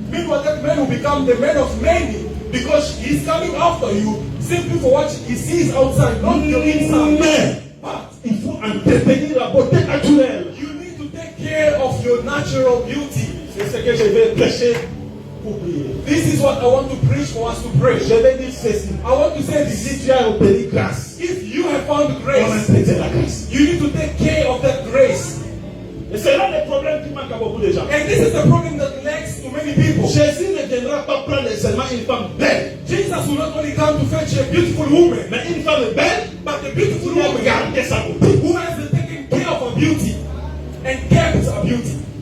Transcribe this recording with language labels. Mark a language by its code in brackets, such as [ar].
[en] Meanwhile, that man will become the man of many because he's coming after you simply for what he sees outside, not your inside. But [fr] il faut entretenir la beauté naturelle. [en] You need to take care of your natural beauty. [fr] C'est ce que je vais prêcher pour prier. [en] This is what I want to preach for us to pray. [fr] Je vais dire ceci. [en] I want to say this. [fr] Si tu as obtenu grâce, [en] if you have found grace, [fr] on entretient la grâce. [en] You need to take care of that grace. [fr] Et c'est là le problème qui manque à beaucoup de gens. [en] And this is the problem that lacks to many people. [fr] Jésus ne viendra pas prendre seulement une femme belle. [en] Jesus will not only come to fetch a beautiful woman, [fr] mais une femme belle, [en] but the beautiful woman who has taken care of her beauty and kept her beauty.